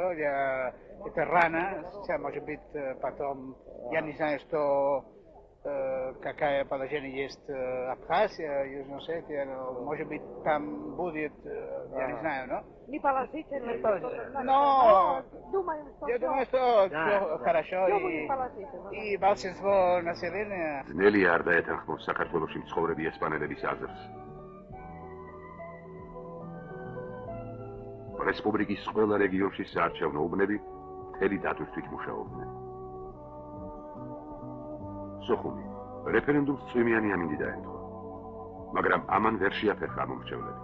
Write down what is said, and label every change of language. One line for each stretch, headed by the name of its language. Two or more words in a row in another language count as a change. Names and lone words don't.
Russian: Это рано, может быть, потом, я не знаю, что какое положение есть Абхазия, Южная Осетия, может быть, там будет, я не знаю, но... Не положительно. Но я думаю, что все хорошо, и большинство населения...
Georgian: ძნელი არ დაეთანხმოს საქართველოში მცხოვრები ესპანელების აზრს. რესპუბლიკის ყველა რეგიონში საარჩევნო უბნები მთელი დატვირთვით მუშაობდნენ. სოხუმი რეფერენდუმს წვიმიანი ამინდი დაემთხვა, მაგრამ ამან ვერ შეაფერხა მომრჩევლები.